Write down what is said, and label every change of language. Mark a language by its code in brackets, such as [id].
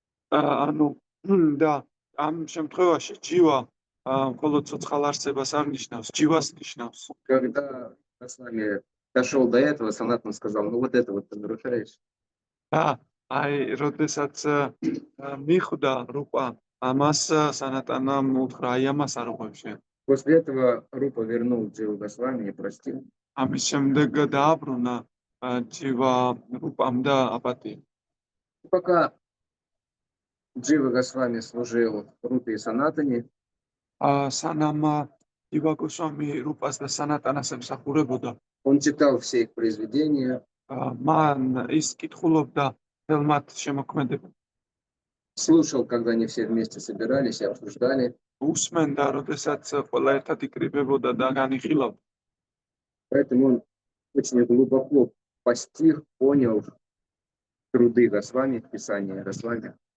[ka] ანუ და ამ შემთხვევაში ჯივა მხოლოდ ცოცხალ არსებას არ ნიშნავს, ჯივას ნიშნავს. [ru] Когда Госвами дошел до этого, Санатан сказал, ну вот это вот ты нарушаешь. [ka] აი, როდესაც მიხვდა რუპა ამას სანატანამ უთხრა, აი ამას არ უყვებში. [ru] После этого Рупа вернул Дживу Госвами и простил. [ka] ამის შემდეგ დააბრუნა ჯივა რუპამ და აპატია. [ru] Пока Джива Госвами служил Рупе и Санатане, [ka] სანამ ჯივა გოსვამი რუპას და სანატანას ემსახურებოდა, [ru] он читал все их произведения, [ka] მან ის კითხულობდა თელმათ შემოქმედებებს. [ru] слушал, когда они все вместе собирались и обсуждали. [ka] უსმენდა, როდესაც ყველა ერთად იკრიბებოდა და განიხილავდა. [ru] Поэтому он очень глубоко постиг, понял труды Госвами, писания Госвами.